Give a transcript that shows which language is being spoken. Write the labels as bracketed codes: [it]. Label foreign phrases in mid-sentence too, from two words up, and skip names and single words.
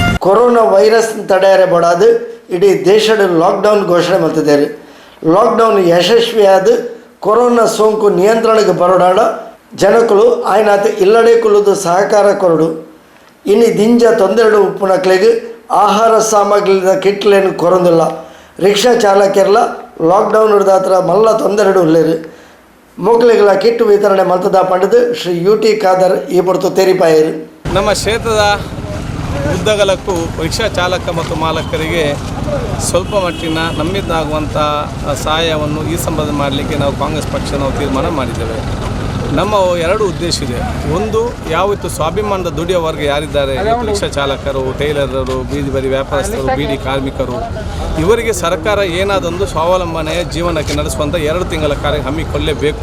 [tcy] ಕೊರೋನಾ ವೈರಸ್ ತಡೆಯರೆ ಬಡಾದು ಇಡೀ ದೇಶದ ಲಾಕ್ಡೌನ್ ಘೋಷಣೆ ಮಾಡ್ತಿದ್ದಾರೆ. ಲಾಕ್ಡೌನ್ ಯಶಸ್ವಿಯಾದ ಕೊರೋನಾ ಸೋಂಕು ನಿಯಂತ್ರಣಕ್ಕೆ ಬರೋಡಾಡ ಜನಗಳು ಆಯ್ನಾತ ಇಲ್ಲಡೆ ಕುಲ್ಲುದು ಸಹಕಾರ ಕೊರಡು. ಇನ್ನು ದಿಂಜ ತೊಂದರೆಡು ಉಪ್ಪುನಕ್ಲೆಗೆ ಆಹಾರ ಸಾಮಗ್ರಿದ ಕಿಟ್ಲೇನು ಕೊರೊಂದಿಲ್ಲ. ರಿಕ್ಷಾ ಚಾಲಕರೆಲ್ಲ ಲಾಕ್ಡೌನ್ ಹಿಡ್ದಾತ್ರ ಮಲ್ಲ ತೊಂದರೆಡು ಉಳ್ಳೇರು. ಮೊಗ್ಲಿಗಳ ಕಿಟ್ ವಿತರಣೆ ಮಲ್ತದ ಪಂಡದು ಶ್ರೀ UT ಖಾದರ್ ಈ ಹೊರತು ತೆರಿಪಾಯರು. [kn] ನಮ್ಮ ಕ್ಷೇತ್ರದ ಉದ್ದಗಲಕ್ಕೂ ರಿಕ್ಷಾ ಚಾಲಕ ಮತ್ತು ಮಾಲಕರಿಗೆ ಸ್ವಲ್ಪ ಮಟ್ಟಿನ ನಮ್ಮಿಂದಾಗುವಂಥ ಸಹಾಯವನ್ನು ಈ ಸಂಬಂಧ ಮಾಡಲಿಕ್ಕೆ ನಾವು ಕಾಂಗ್ರೆಸ್ ಪಕ್ಷ ತೀರ್ಮಾನ ಮಾಡಿದ್ದೇವೆ. ನಮ್ಮ ಎರಡು ಉದ್ದೇಶ ಇದೆ. ಒಂದು, ಯಾವತ್ತು ಸ್ವಾಭಿಮಾನದ ದುಡಿಯೋ ವರ್ಗ ಯಾರಿದ್ದಾರೆ, ರಿಕ್ಷಾ ಚಾಲಕರು, ಟೈಲರರು, ಬೀದಿ ಬದಿ ವ್ಯಾಪಾರಸ್ಥರು, ಬೀಡಿ ಕಾರ್ಮಿಕರು, ಇವರಿಗೆ ಸರ್ಕಾರ ಏನಾದೊಂದು ಸ್ವಾವಲಂಬನೆಯ ಜೀವನಕ್ಕೆ ನಡೆಸುವಂಥ 2 ತಿಂಗಳ ಕಾರ್ಯ ಹಮ್ಮಿಕೊಳ್ಳಲೇಬೇಕು.